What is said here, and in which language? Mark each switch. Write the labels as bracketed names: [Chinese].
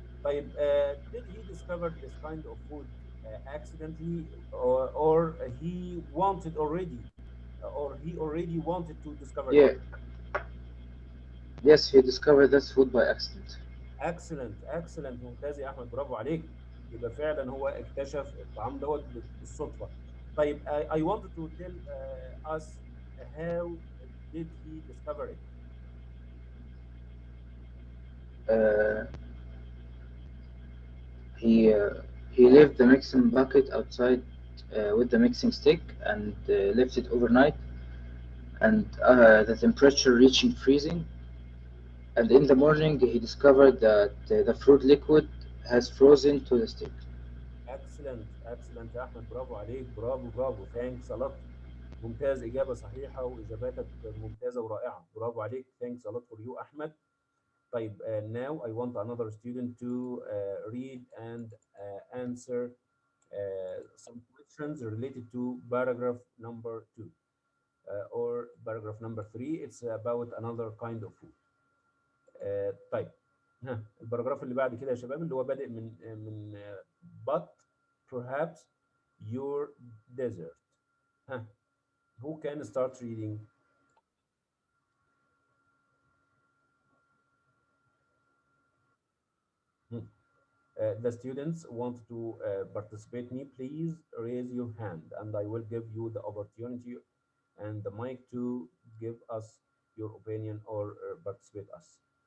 [Arabic] طيب, [English] did he discover this kind of food accidentally or he wanted already or he already wanted to discover it? Yeah, yes, he discovered this food by accident. Excellent, excellent. [Arabic] ممتاز يا احمد, برافو عليك. يبقى فعلا هو اكتشف الطعام دوت بالصدفة. طيب, [English] I wanted to tell us how did he discover it? Uh, He left the mixing bucket outside with the mixing stick and left it overnight, and the temperature reaching freezing. And in the morning, he discovered that the fruit liquid has frozen to the stick. Excellent, excellent [Arabic] يا أحمد، برافو عليك، برافو برافو. [English] Thanks a lot. [Arabic] ممتاز، إجابة صحيحة وإجاباتك ممتازة ورائعة، برافو عليك. [English] Thanks a lot for you أحمد. [Arabic] طيب [English] now I want another student to read and answer some questions related to paragraph number 2 or paragraph number 3. It's about another kind of food. [Arabic] طيب ها الباراجراف اللي بعد كده يا شباب اللي هو بادئ من [English] but perhaps your desert. ها who can start reading? The students want to participate me, please raise your hand and I will give you the opportunity and the mic to give us your opinion or participate us.